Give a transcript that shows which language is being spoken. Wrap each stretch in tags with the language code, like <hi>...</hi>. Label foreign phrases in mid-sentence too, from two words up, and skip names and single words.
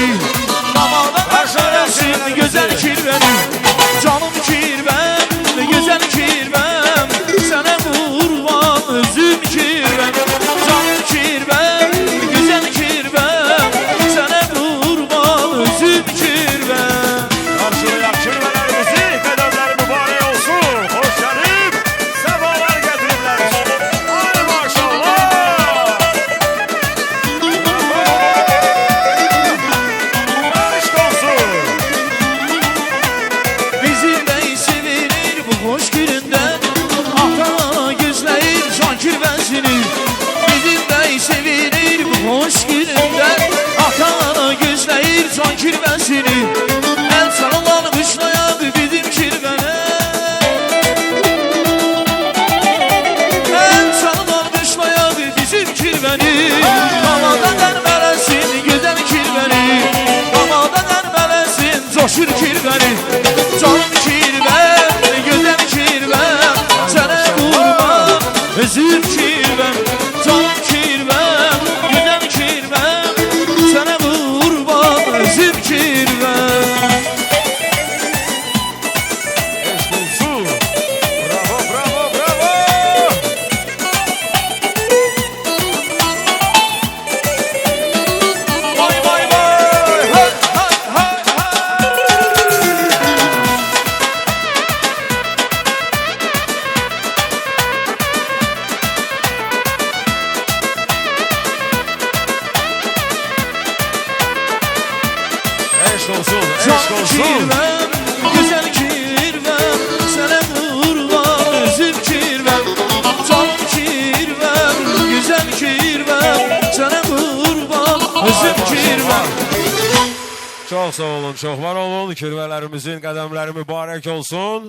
<az>Damadan mələsin gözəl kirvəni. Canım kirvəm, gözəl kirvəm, sənə qurban özüm kirvəm. Canım kirvəm, gözəl kirvəm, sənə qurban özüm kirvəm.</az> <tr>Karşılayan kirvelerimizi bedenleri mübarek olsun. Hoş gelip sefalar getirirler. Hadi maşallah. Aşk olsun. Bizim de sevilir bu hoş gününden.</tr> <az>Ata gözləyir can kirvəsini.</az> <tr>Bizim de sevilir bu hoş gününden.</tr> <az>Ata gözləyir can kirvəsini. El sallan qışlayan bizim kirvənə. El sallan qışlayan bizim kirvəni. Damadan ərmələsin gözəl kirvəni. Damadan ərmələsin coşur kirvəni. Canım kirvəm, gözəl kirvəm, sənə qurban özüm kirvəm. Canım kirvəm, gözəl kirvəm, sənə qurban özüm kirvəm.</az> <tr>Aşk olsun. Bravo, bravo, bravo. Vay vay vay, hey hey hey hey. Aşk olsun, aşk</tr> <az>Can</az> <tr>olsun.</tr> <az>kirvəm, gözəl kirvəm, sənə qurban özüm kirvəm. Can kirvəm, gözəl kirvəm, sənə qurban özüm kirvəm.</az> <tr>Çok sağ olun, çok var olun.</tr> <az>Kirvələrimizin qədəmləri mübarək olsun.</az>